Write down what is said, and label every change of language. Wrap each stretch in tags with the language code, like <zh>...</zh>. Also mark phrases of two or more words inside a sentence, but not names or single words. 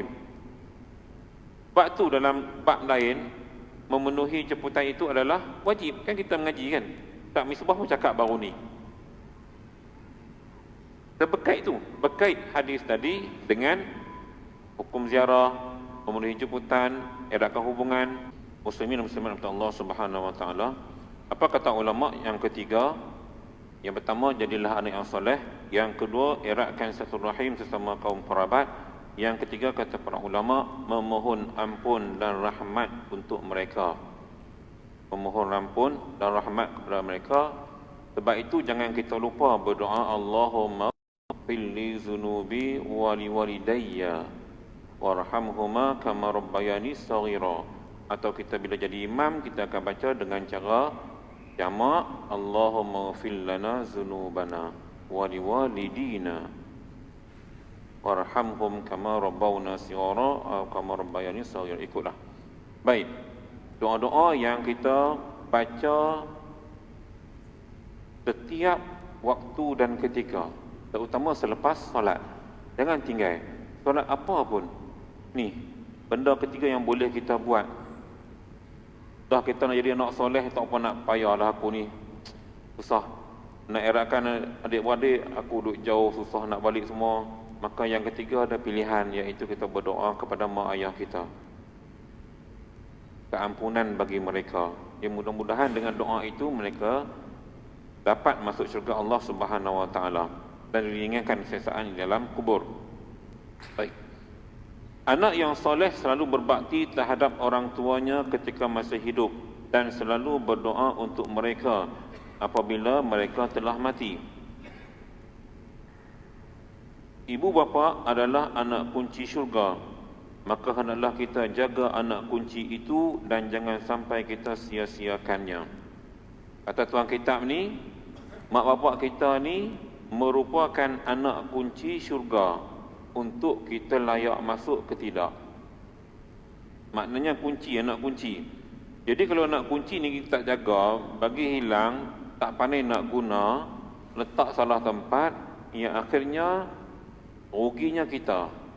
<ms>Sebab tu dalam bab lain, memenuhi jemputan itu adalah wajib. Kan kita mengaji kan. Tak Misbah pun cakap baru ni. Terberkait tu, berkait hadis tadi dengan hukum ziarah, memenuhi jemputan, eratkan hubungan muslimin dan muslimat kepada Allah</ms> <ar>سبحانه وتعالى.</ar> <ms>Apa kata ulama yang ketiga? Yang pertama, jadilah anak yang soleh. Yang kedua, eratkan silaturahim sesama kaum kerabat. Yang ketiga, kata para ulama, memohon ampun dan rahmat untuk mereka. Memohon ampun dan rahmat kepada mereka. Sebab itu jangan kita lupa berdoa,</ms> <ar>اللهم اغفر لي ذنوبي ولوالدي وارحمهما كما ربياني صغيرا.</ar> <ms>Atau kita bila jadi imam, kita akan baca dengan cara jamak,</ms> <ar>اللهم اغفر لنا ذنوبنا ولوالدينا وارحمهم كما ربونا صغارا atau كما ربياني صغيرا. Ikutlah.</ar> <ms>Baik. Doa-doa yang kita baca setiap waktu dan ketika, terutama selepas solat. Jangan tinggal. Solat apa pun. Ni, benda ketiga yang boleh kita buat. Dah kita nak jadi anak soleh, tak apa nak payahlah aku ni. Susah. Nak eratkan adik-beradik, aku duduk jauh, susah nak balik semua. Maka yang ketiga ada pilihan, iaitu kita berdoa kepada mak ayah kita. Keampunan bagi mereka. Ya, mudah-mudahan dengan doa itu mereka dapat masuk syurga Allah</ms> <ar>سبحانه وتعالى</ar> <ms>dan diringankan siksaan di dalam kubur. Baik. Anak yang soleh selalu berbakti terhadap orang tuanya ketika masih hidup dan selalu berdoa untuk mereka apabila mereka telah mati. Ibu bapa adalah anak kunci syurga. Maka hendaklah kita jaga anak kunci itu dan jangan sampai kita sia-siakannya. Kata tuan kitab ni, mak bapak kita ni merupakan anak kunci syurga untuk kita layak masuk ke tidak. Maknanya kunci, anak kunci. Jadi kalau anak kunci ni kita tak jaga, bagi hilang, tak pandai nak guna, letak salah tempat, yang akhirnya ruginya kita.</ms>